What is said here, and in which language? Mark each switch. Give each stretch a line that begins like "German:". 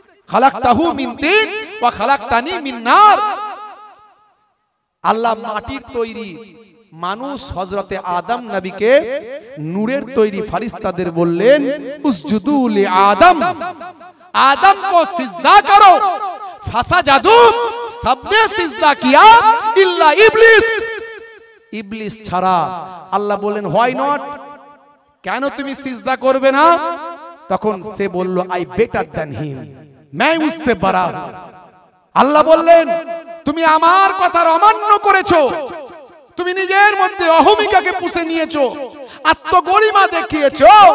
Arabic: খালাকতাহু মিন তিন ওয়া খালাকতানি মিন নার।
Bangla: আল্লাহ মাটির তৈরি মানুষ হযরতে আদম নবীকে নূরের তৈরি ফেরেশতাদের বললেন,
Arabic: উসজুদু লি আদম,
Hindi: आदम को सिजदा करो।
Arabic: फसजदू,
Hindi: सबने सिजदा किया
Arabic: इल्ला इब्लिस।
Bangla: इब्लिस ছাড়া। আল্লাহ বলেন,
English: why not,
Bangla: কেন তুমি সিজদা করবে না? তখন সে বলল,
English: I better than him,
Hindi: मैं उससे बड़ा।
Bangla: আল্লাহ বললেন, তুমি আমার কথার অমান্য করেছো, তুমি নিজের মধ্যে অহমিকাকে পুষে নিয়েছো, আত্মগরিমা দেখিয়েছো।